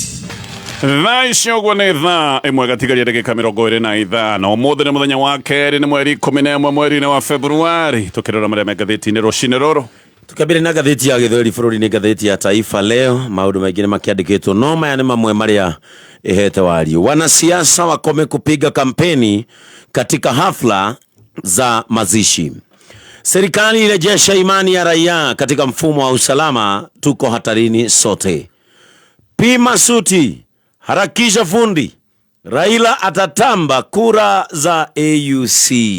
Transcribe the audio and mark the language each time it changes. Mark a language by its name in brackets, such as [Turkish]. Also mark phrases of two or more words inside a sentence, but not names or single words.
[Kikuyu] Thaa icio ũguo nĩ thaa ĩmwe gatigaria ndagĩka 25 ũmũthĩ nĩ mũthenya wa kerĩ nĩ mweri 11 mweri-inĩ wa Februari tũkĩrora marĩa me ngathĩti-inĩ rũcinĩ rũrũ. Tukabiri na gatheti ya Gĩthweri bũrũri-inĩ gatheti ya Taifa Leo maũndũ maingĩ nĩ makĩandĩkĩtwo no maya nĩ mamwe marĩa ihete wario. [Swahili] Wanasiasa wakome kupiga kampeni katika hafla za mazishi. Serikali irejesha imani ya raia katika mfumo wa usalama, tuko hatarini sote. Pima suti, harakisha fundi. Raila atatamba kura za AUC.